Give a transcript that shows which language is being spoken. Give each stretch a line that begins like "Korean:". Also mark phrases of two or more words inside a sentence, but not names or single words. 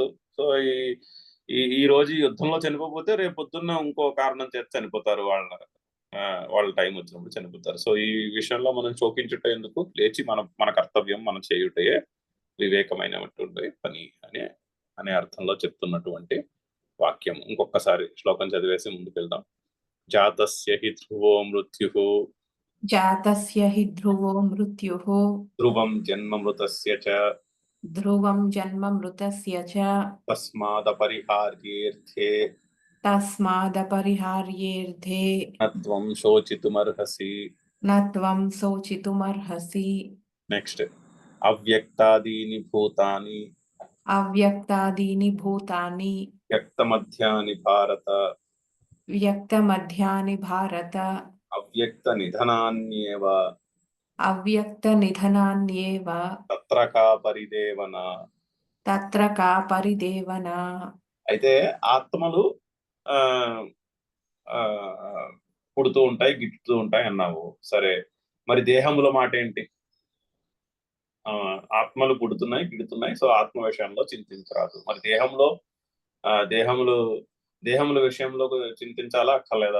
Telugu: సో ఈ రోజు యుద్ధంలో చనిపోతే రేపు పొద్దున్న ఇంకో కారణం చేత చనిపోతారు, వాళ్ళ టైం వచ్చినప్పుడు చనిపోతారు. సో ఈ విషయంలో మనం శోకించుట ఎందుకు? లేచి మన కర్తవ్యం మనం చేయుటే వివేకమైనటువంటి పని అనే అర్థంలో చెప్తున్నటువంటి వాక్యం. ఇంకొకసారి శ్లోకం చదివేసి ముందుకు వెళ్దాం.
Sanskrit: జాతస్య హి ధ్రువో మృత్యుః, जातस्य हि ध्रुवो मृत्युः, ధ్రువం జన్మ మృతస్య చ, ध्रुवं जन्म मृतस्य च, తస్మాదపరిహార్యేర్థే तस्मादपरिहार्येऽर्थे నత్వం శోచితుమర్హసి. न त्वं शोचितुमर्हसि. నెక్స్ట్, అవ్యక్తాదీని భూతాని अव्यक्तादीनि भूतानि వ్యక్తమధ్యాని భారత, व्यक्तमध्यानि भारत, అవ్యక్త నిధనాన్యేవ अव्यक्तनिधनान्येव తత్ర కా పరిదేవన. तत्र का परिदेवना.
Telugu: అయితే ఆత్మలు ఆ ఆ పుడుతూ ఉంటాయి, గిట్టుతూ ఉంటాయి అన్నావు. సరే, మరి దేహముల మాట ఏంటి? ఆత్మలు పుడుతున్నాయి, గిడుతున్నాయి. సో ఆత్మ విషయంలో చింతించరాదు. మరి దేహముల విషయంలో చింతించాలా అక్కర్లేదా?